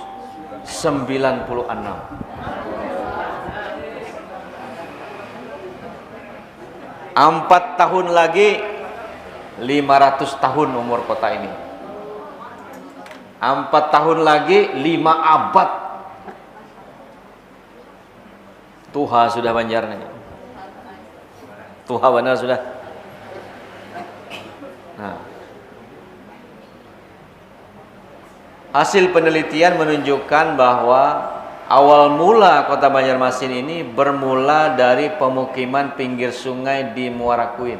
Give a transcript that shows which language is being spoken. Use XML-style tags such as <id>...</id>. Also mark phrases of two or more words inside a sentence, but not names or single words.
<id>4 tahun lagi 500 tahun umur kota ini. 4 tahun lagi 5 abad.</id> <bjn>Tuha sudah Banjar nih. Tuha benar sudah.</bjn> <id>Nah, hasil penelitian menunjukkan bahwa awal mula Kota Banjarmasin ini bermula dari pemukiman pinggir sungai di Muara Kuin.</id>